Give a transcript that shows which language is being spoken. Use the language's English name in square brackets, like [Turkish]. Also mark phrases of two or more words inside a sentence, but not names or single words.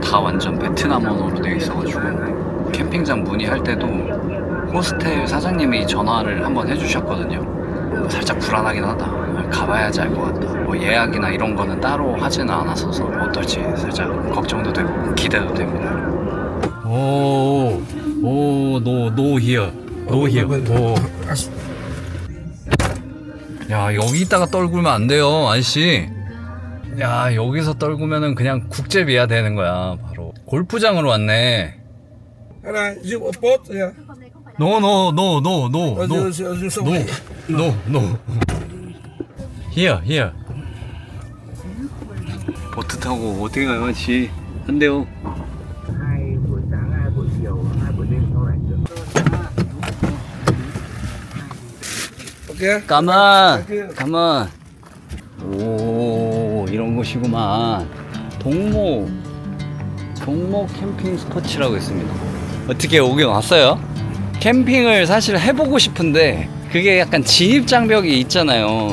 [Korean] 다 완전 베트남어로 되어 있어가지고 캠핑장 문의할 때도 호스텔 사장님이 전화를 한번 해주셨거든요. 살짝 불안하긴 하다. 가봐야지 알 것 같다. 뭐 예약이나 이런 거는 따로 하지는 않았어서 어떨지 살짝 걱정도 되고 기대도 됩니다. [English] No here. [Korean] 야, 여기 있다가 떨구면 안 돼요, 아저씨. 야, 여기서 떨구면은 그냥 국제비야 되는 거야, 바로. 골프장으로 왔네. [English] No. Here. [Korean] 보트 타고 어떻게 가요, 씨? 안 돼요. [Vietnamese] 2 buổi sáng 2 buổi chiều Okay. [Korean] 가만 가만. 오 이런 곳이구만. 동모 캠핑 스포츠라고 있습니다. 어떻게 오긴 왔어요? 캠핑을 사실 해보고 싶은데 그게 약간 진입 장벽이 있잖아요.